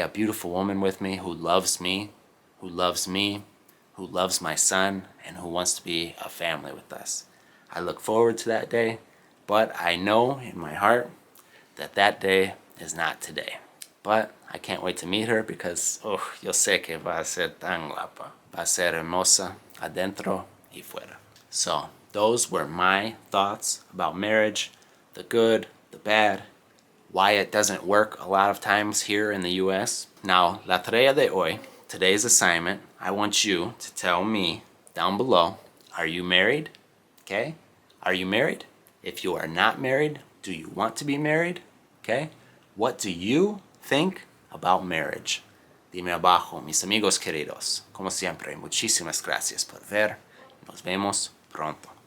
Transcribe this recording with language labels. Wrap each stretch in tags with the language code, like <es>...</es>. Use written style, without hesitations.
<en>A beautiful woman with me who loves me, who loves my son, and who wants to be a family with us. I look forward to that day, but I know in my heart that that day is not today. But I can't wait to meet her because,</en> <es>yo sé que va a ser tan guapa. Va a ser hermosa adentro y fuera.</es> <en>So, those were my thoughts about marriage, the good, the bad, why it doesn't work a lot of times here in the US. Now,</en> <es>la tarea de hoy,</es> <en>today's assignment, I want you to tell me down below, are you married? Okay? Are you married? If you are not married, do you want to be married? Okay? What do you think about marriage?</en> <es>Dime abajo, mis amigos queridos. Como siempre, muchísimas gracias por ver. Nos vemos pronto.</es>